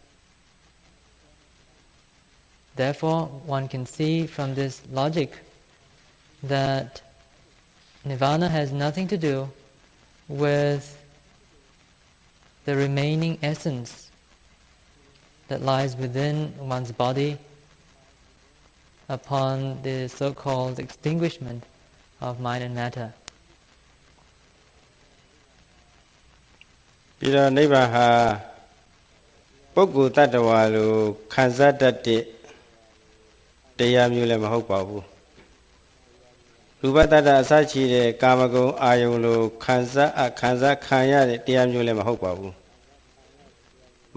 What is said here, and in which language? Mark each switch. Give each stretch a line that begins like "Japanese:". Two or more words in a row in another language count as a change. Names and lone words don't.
English: Therefore, one can see from this logic that Nibbana has nothing to do with the remaining essence that lies within one's body upon the so-called extinguishment of mind and matter.
Burmese: ပြီးတော့နိဗ္ဗာန်ဟာပုဂ္ဂိုလ်တ attva လို့ခံစားတတ်တဲ့တရားမျိုးလည်းမဟုတ်ပါဘူးရူပတ္တအစရှိ တဲ့ကာမဂုဏ်အာယုံလို့ခံစားခံရတဲ့တရားမျိုးလည်းမဟုတ်ပါဘူးမ